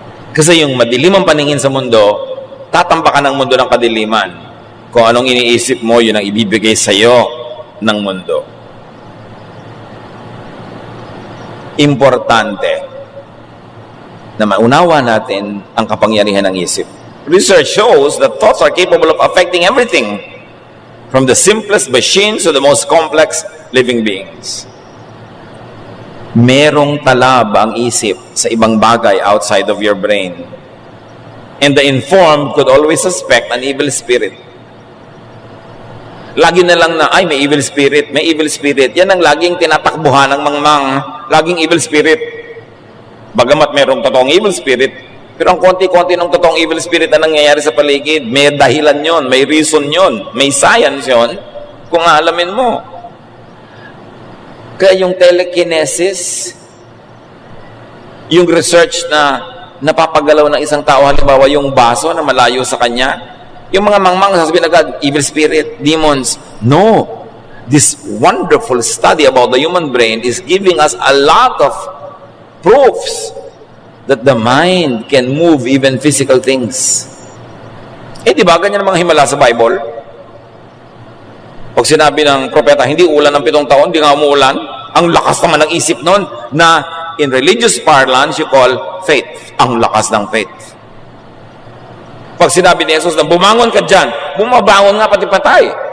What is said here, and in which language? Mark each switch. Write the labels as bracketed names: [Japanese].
[Filipino] Kasi yung madilim ang paningin sa mundo, tatambakan ng mundo ng kadiliman. Kung anong iniisip mo, yun ang ibibigay sa iyo ng mundo. Importante na maunawa natin ang kapangyarihan ng isip. [English] Research shows that thoughts are capable of affecting everything, from the simplest machines to the most complex living beings. [Filipino] Merong talab ang isip sa ibang bagay [English] outside of your brain. And the informed could always suspect an evil spirit. [Filipino] Lagi na lang na, ay, may evil spirit, may evil spirit. Yan ang laging tinatakbuhan ng mangmang. Laging evil spirit. Bagamat merong totoong evil spirit, Pero ang konti-konti ng totoong evil spirit na nangyayari sa paligid, may dahilan yon, may reason yon, may science yon, kung aalamin mo. Kaya yung telekinesis, yung research na napapagalaw ng isang tao, halimbawa yung baso na malayo sa kanya, yung mga mangmang sasabihin agad, evil spirit, demons. No. [English] This wonderful study about the human brain is giving us a lot of proofs that the mind can move even physical things. [Filipino] Eh, di ba? Ganyan ang mga himala sa Bible. Pag sinabi ng propeta, hindi ulan ng 7 taon, hindi nga umuulan, ang lakas naman ng isip nun na [English] in religious parlance, you call faith. [Filipino] Ang lakas ng faith. Pag sinabi ni Jesus na bumangon ka dyan, bumabangon nga pati patay.